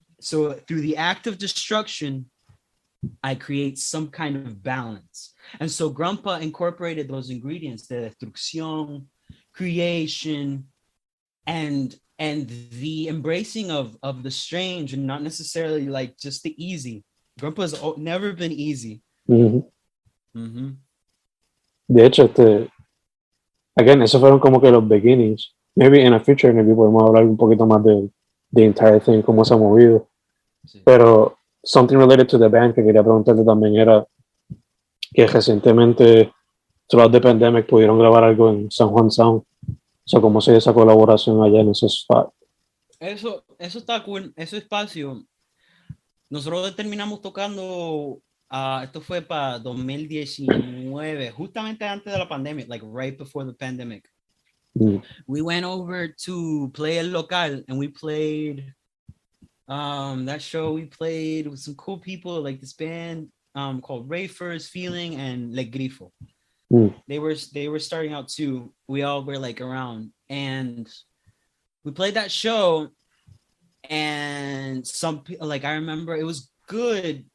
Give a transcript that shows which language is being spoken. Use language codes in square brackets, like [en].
[en] So through the act of destruction, I create some kind of balance. And so Grumpa incorporated those ingredients, the destrucción, creation, and the embracing of the strange, and not necessarily like just the easy. Grumpa's never been easy. [es] De hecho, again, esos fueron como que los beginnings. [en] Maybe in a future, maybe [es] podemos hablar un poquito más de [en] the entire thing, [es] cómo se ha movido. Sí. Pero [en] something related to the band [es] que quería preguntarte también era que recientemente, [en] throughout the pandemic, [es] pudieron grabar algo en San Juan Sound. So, ¿cómo se dio esa colaboración allá en ese spot? Eso está cool. Ese espacio, nosotros terminamos tocando, esto fue para 2019, justamente antes de la pandemia, [en] like right before the pandemic. We went over to play El Local, and we played that show. We played with some cool people, like this band called Rayfers, Feeling, and Le Grifo. They were starting out too. We all were like around, and we played that show, and some people, like, I remember it was good.